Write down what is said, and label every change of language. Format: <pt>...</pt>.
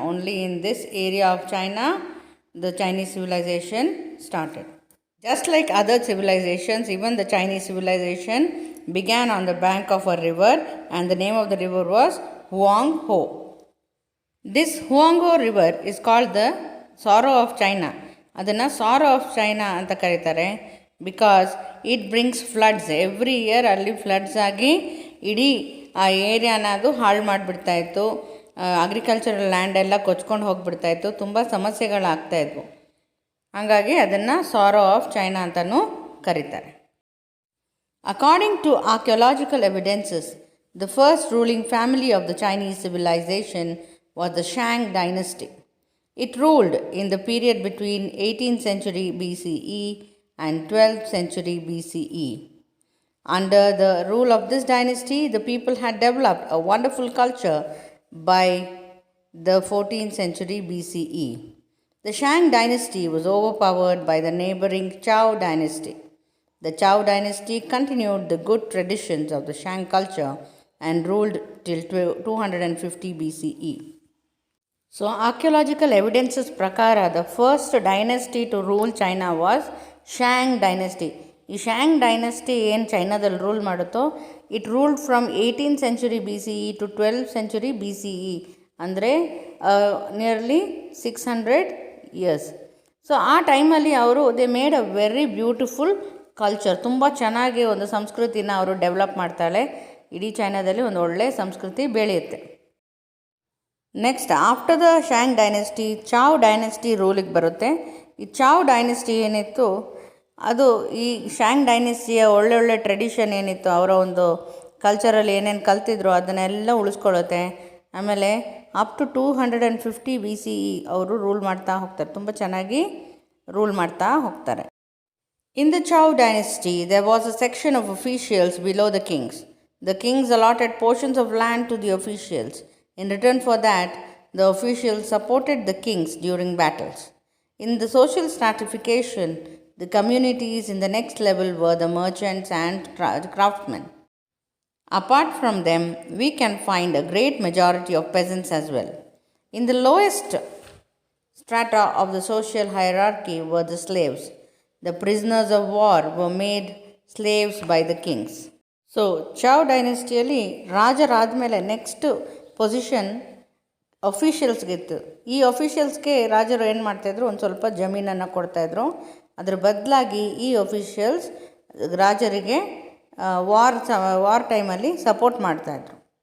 <en>Only in this area of China, the Chinese civilization started. Just like other civilizations, even the Chinese civilization began on the bank of a river, and the name of the river was Huanghe. This Huanghe river is called the Sorrow of China.</en> <kn>ಅದನ್ನು</kn> <en>sorrow of China</en> <kn>ಅಂತ ಕರೀತಾರೆ</kn> <en>Because it brings floods. Every year</en> <kn>ಅಲ್ಲಿ floods ಆಗಿ ಇಡೀ ಆ ಏರಿಯಾನ ಅದು ಹಾಳು ಮಾಡಿಬಿಡ್ತಾಯಿತ್ತು. Agricultural land ಎಲ್ಲ ಕೊಚ್ಕೊಂಡು ಹೋಗಿಬಿಡ್ತಾಯಿತ್ತು. ತುಂಬ ಸಮಸ್ಯೆಗಳಾಗ್ತಾಯಿದ್ವು. ಹಾಗಾಗಿ ಅದನ್ನು ಸಾರೋ ಆಫ್ ಚೈನಾ ಅಂತಲೂ ಕರೀತಾರೆ.</kn> <en>According to archaeological evidences, the first ruling family of the Chinese civilization was the Shang dynasty. It ruled in the period between 18th century BCE and 12th century BCE. Under the rule of this dynasty, the people had developed a wonderful culture by the 14th century BCE. The Shang dynasty was overpowered by the neighboring Zhou dynasty. The Zhou dynasty continued the good traditions of the Shang culture and ruled till 250 BCE. So, archaeological evidences</en> <kn>prakara,</kn> <en>the first dynasty to rule China was Shang dynasty. ಈ Shang dynasty</en> <kn>ಏನು ಚೈನಾದಲ್ಲಿ rule ಮಾಡುತ್ತೋ,</kn> <en>it ruled from 18th century BCE to 12th century BCE,</en> <kn>ಅಂದರೆ</kn> <en>Nearly 600 years.</en> <kn>So ಆ ಟೈಮಲ್ಲಿ ಅವರು</kn> <en>They made a very beautiful culture.</en> <kn>ತುಂಬ ಚೆನ್ನಾಗಿ ಒಂದು ಸಂಸ್ಕೃತಿನ ಅವರು ಡೆವಲಪ್ ಮಾಡ್ತಾಳೆ. ಇಡೀ ಚೈನಾದಲ್ಲಿ ಒಂದು ಒಳ್ಳೆಯ ಸಂಸ್ಕೃತಿ ಬೆಳೆಯುತ್ತೆ.</kn> <en>next after the Shang dynasty, Zhou dynasty</en> <kn>ರೂಲಿಗೆ ಬರುತ್ತೆ. ಈ ಚಾವ್ ಡೈನೆಸ್ಟಿ ಏನಿತ್ತು, ಅದು ಈ ಶಾಂಗ್ ಡೈನೆಸ್ಟಿಯ ಒಳ್ಳೊಳ್ಳೆ ಟ್ರೆಡಿಷನ್ ಏನಿತ್ತು, ಅವರ ಒಂದು ಕಲ್ಚರಲ್ಲಿ ಏನೇನು ಕಲ್ತಿದ್ರು ಅದನ್ನೆಲ್ಲ ಉಳಿಸ್ಕೊಳ್ಳುತ್ತೆ. ಆಮೇಲೆ ಅಪ್ ಟು 250 BCE ಅವರು ರೂಲ್ ಮಾಡ್ತಾ ಹೋಗ್ತಾರೆ. ತುಂಬ ಚೆನ್ನಾಗಿ ರೂಲ್ ಮಾಡ್ತಾ ಹೋಗ್ತಾರೆ.</kn> <en>In the Zhou dynasty there was a section of officials below the kings. The kings allotted portions of land to the officials. In return for that, the officials supported the kings during battles. In the social stratification, the communities in the next level were the merchants and craftsmen. Apart from them, we can find a great majority of peasants as well. In the lowest strata of the social hierarchy were the slaves. The prisoners of war were made slaves by the kings.</en> <kn>So ಚಾವ್ ಡೈನೆಸ್ಟಿಯಲ್ಲಿ ರಾಜರಾದಮೇಲೆ next position ಅಫಿಷಿಯಲ್ಸ್ಗಿತ್ತು. ಈ ಅಫಿಷಿಯಲ್ಸ್ಗೆ ರಾಜರು ಏನು ಮಾಡ್ತಾಯಿದ್ರು, ಒಂದು ಸ್ವಲ್ಪ ಜಮೀನನ್ನು ಕೊಡ್ತಾಯಿದ್ರು. ಅದ್ರ ಬದಲಾಗಿ ಈ ಅಫಿಷಿಯಲ್ಸ್ ರಾಜರಿಗೆ ವಾರ್ ಟೈಮಲ್ಲಿ ಸಪೋರ್ಟ್ ಮಾಡ್ತಾಯಿದ್ರು.</kn>